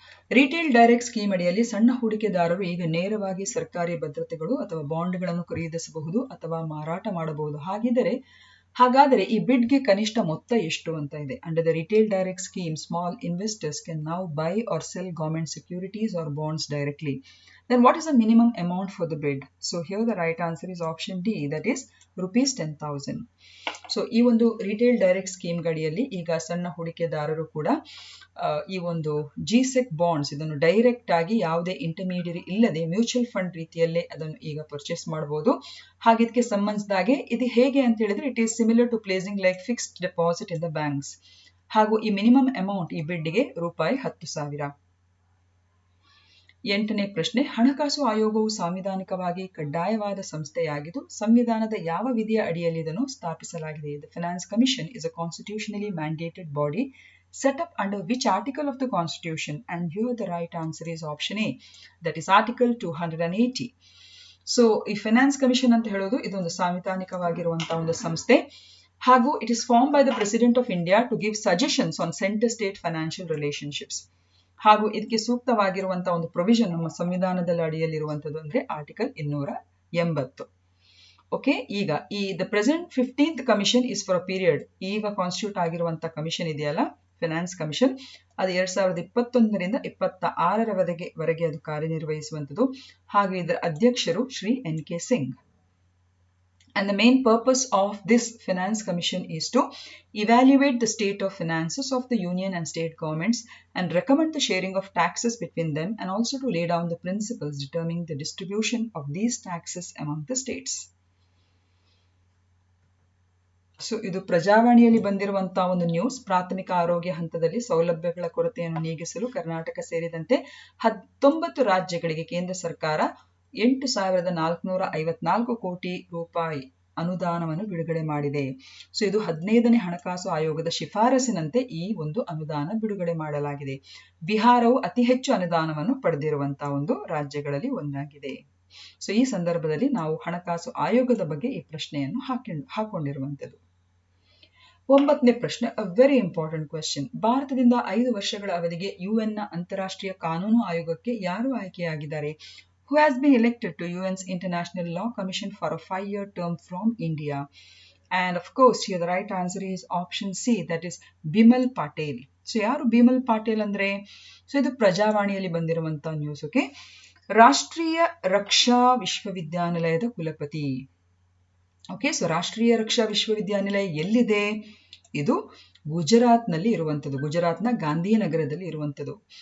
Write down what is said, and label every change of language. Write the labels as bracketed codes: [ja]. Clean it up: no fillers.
[kn] Retail direct scheme ಅಡಿಯಲ್ಲಿ ಸಣ್ಣ ಹೂಡಿಕೆದಾರರು ಈಗ ನೇರವಾಗಿ ಸರ್ಕಾರಿ ಭದ್ರತೆಗಳು ಅಥವಾ ಬಾಂಡ್ಗಳನ್ನು ಖರೀದಿಸಬಹುದು ಅಥವಾ ಮಾರಾಟ ಮಾಡಬಹುದು. ಹಾಗಾದರೆ ಈ ಬಿಡ್ಗೆ ಕನಿಷ್ಠ ಮೊತ್ತ ಎಷ್ಟು ಅಂತ ಇದೆ. [en] Under the retail direct scheme, small investors can now buy or sell government securities or bonds directly. Then what is the minimum amount for the bid? So here the right answer is option D, that is rupees 10,000. [kn] So ಈ ಒಂದು retail direct scheme ಗಡಿಯಲ್ಲಿ ಈಗ ಸಣ್ಣ ಹೂಡಿಕೆದಾರರು ಕೂಡ ಈ ಒಂದು ಜಿಸೆಕ್ bonds ಇದನ್ನು ಡೈರೆಕ್ಟ್ ಆಗಿ ಯಾವುದೇ ಇಂಟರ್ಮೀಡಿಯರಿ ಇಲ್ಲದೆ ಮ್ಯೂಚುವಲ್ ಫಂಡ್ ರೀತಿಯಲ್ಲೇ ಅದನ್ನು ಈಗ ಪರ್ಚೇಸ್ ಮಾಡಬಹುದು. ಹಾಗೆ ಇದಕ್ಕೆ ಸಂಬಂಧಿಸಿದಾಗೆ ಇದು ಹೇಗೆ ಅಂತ ಹೇಳಿದ್ರೆ, [en] It is similar to placing like fixed deposit in the banks. [kn] ಹಾಗೂ ಈ ಮಿನಿಮಮ್ ಅಮೌಂಟ್ ಈ ಬಿಡ್ಗೆ ರೂಪಾಯಿ 10,000. 8ನೇ ಪ್ರಶ್ನೆ, ಹಣಕಾಸು ಆಯೋಗವು ಸಾಂವಿಧಾನಿಕವಾಗಿ ಕಡ್ಡಾಯವಾದ ಸಂಸ್ಥೆಯಾಗಿದ್ದು ಸಂವಿಧಾನದ ಯಾವ ವಿಧಿಯ ಅಡಿಯಲ್ಲಿ ಇದನ್ನು ಸ್ಥಾಪಿಸಲಾಗಿದೆ? [en] The Finance Commission is a constitutionally mandated body set up under which article of the Constitution? And here the right answer is option A, that is Article 280. [kn] So ಈ ಫೈನಾನ್ಸ್ ಕಮಿಷನ್ ಅಂತ ಹೇಳೋದು ಇದೊಂದು ಸಾಂವಿಧಾನಿಕವಾಗಿರುವಂತಹ ಒಂದು ಸಂಸ್ಥೆ. ಹಾಗೂ [en] It is form by the president of India to give suggestions on centre state financial relationships. [kn] ಹಾಗೂ ಇದಕ್ಕೆ ಸೂಕ್ತವಾಗಿರುವಂತಹ ಒಂದು ಪ್ರೊವಿಷನ್ ನಮ್ಮ ಸಂವಿಧಾನದ ಅಡಿಯಲ್ಲಿರುವಂತದ್ದು ಅಂದ್ರೆ ಆರ್ಟಿಕಲ್ 280. ಓಕೆ, ಈಗ ಈ [en] The present 15th commission is for a period. [kn] ಈಗ ಕಾನ್ಸ್ಟಿಟ್ಯೂಟ್ ಆಗಿರುವಂತಹ ಕಮಿಷನ್ ಇದೆಯಲ್ಲ, ಫೈನಾನ್ಸ್ ಕಮಿಷನ್, ಅದು 2021ರಿಂದ 2026ರವರೆಗೆ ಅದು ಕಾರ್ಯನಿರ್ವಹಿಸುವಂಥದ್ದು. ಹಾಗೆ ಇದರ ಅಧ್ಯಕ್ಷರು Shri NK Singh. [en] And the main purpose of this Finance Commission is to evaluate the state of finances of the union and state governments and recommend the sharing of taxes between them, and also to lay down the principles determining the distribution of these taxes among the states. [kn] So ಇದು ಪ್ರಜಾವಾಣಿಯಲ್ಲಿ ಬಂದಿರುವಂತಹ ಒಂದು news. ಪ್ರಾಥಮಿಕ ಆರೋಗ್ಯ ಹಂತದಲ್ಲಿ ಸೌಲಭ್ಯಗಳ ಕೊರತೆಯನ್ನು ನೀಗಿಸಲು ಕರ್ನಾಟಕ ಸೇರಿದಂತೆ 19 ರಾಜ್ಯಗಳಿಗೆ ಕೇಂದ್ರ ಸರ್ಕಾರ 8,454 ಕೋಟಿ ರೂಪಾಯಿ ಅನುದಾನವನ್ನು ಬಿಡುಗಡೆ ಮಾಡಿದೆ. ಸೊ ಇದು 15ನೇ ಹಣಕಾಸು ಆಯೋಗದ ಶಿಫಾರಸಿನಂತೆ ಈ ಒಂದು ಅನುದಾನ ಬಿಡುಗಡೆ ಮಾಡಲಾಗಿದೆ. ಬಿಹಾರವು ಅತಿ ಹೆಚ್ಚು ಅನುದಾನವನ್ನು ಪಡೆದಿರುವಂತಹ ಒಂದು ರಾಜ್ಯಗಳಲ್ಲಿ ಒಂದಾಗಿದೆ. ಸೊ ಈ ಸಂದರ್ಭದಲ್ಲಿ ನಾವು ಹಣಕಾಸು ಆಯೋಗದ ಬಗ್ಗೆ ಈ ಪ್ರಶ್ನೆಯನ್ನು ಹಾಕೊಂಡಿರುವಂಥದ್ದು. 9ನೇ ಪ್ರಶ್ನೆ, [en] A very important question. [kn] ಭಾರತದಿಂದ 5 ವರ್ಷಗಳ ಅವಧಿಗೆ ಯುಎನ್ನ ಅಂತಾರಾಷ್ಟ್ರೀಯ ಕಾನೂನು ಆಯೋಗಕ್ಕೆ ಯಾರು ಆಯ್ಕೆಯಾಗಿದ್ದಾರೆ? [en] Who has been elected to UN's International Law Commission for a 5-year term from India? And of course, here the right answer is option C, that is Bimal Patel. [kn] So ಯಾರು ಬಿಮಲ್ ಪಾಟೇಲ್ ಅಂದ್ರೆ? ಸೊ ಇದು ಪ್ರಜಾವಾಣಿಯಲ್ಲಿ ಬಂದಿರುವಂತಹ news. Okay, ರಾಷ್ಟ್ರೀಯ ರಕ್ಷಾ ವಿಶ್ವವಿದ್ಯಾನಿಲಯದ ಕುಲಪತಿ. Okay, so ರಾಷ್ಟ್ರೀಯ ರಕ್ಷಾ ವಿಶ್ವವಿದ್ಯಾನಿಲಯ ಎಲ್ಲಿದೆ? ಇದು ಗುಜರಾತ್ನಲ್ಲಿ ಇರುವಂಥದ್ದು, ಗುಜರಾತ್ನ ಗಾಂಧಿನಗರದಲ್ಲಿ ಇರುವಂಥದ್ದು.